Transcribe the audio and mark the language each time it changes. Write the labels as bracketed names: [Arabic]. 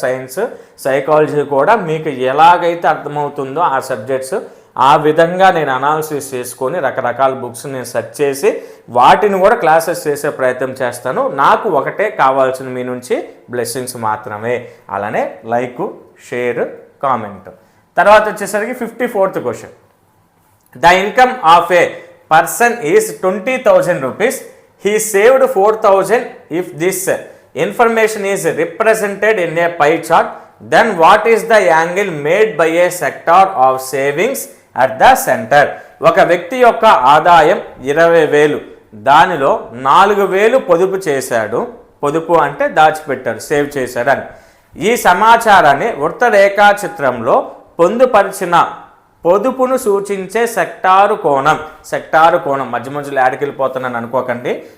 [Telugu] Science psychology కూడా మీకు ఎలాగైతే అర్థమవుతుందో ఆ సబ్జెక్ట్స్ ఆ విధంగా నేను అనాలిసిస్ చేసుకొని రకరకాల బుక్స్ నేను సెర్చ్ చేసి వాటిని కూడా క్లాసెస్ చేసే ప్రయత్నం చేస్తాను. నాకు ఒకటే కావాల్సిన మీ నుంచి బ్లెస్సింగ్స్ మాత్రమే. అలానే లైక్, షేర్, కామెంట్. తర్వాత వచ్చేసరికి 54th question. [English] The income of a person is 20,000 rupees. He saved 4,000. If this information is represented in a pie chart, then what is the angle made by a sector of savings at the center? [Telugu] ఒక వ్యక్తి యొక్క ఆదాయం 20,000, దానిలో 4,000 పొదుపు చేశాడు. పొదుపు అంటే దాచిపెట్టాడు, save చేశాడు అని. ఈ సమాచారాన్ని వృత్త రేఖా చిత్రంలో పొందుపరిచిన పొదుపును సూచించే సెక్టారు కోణం మధ్య మధ్యలో యాడ్కి వెళ్ళిపోతున్నాను అనుకోకండి.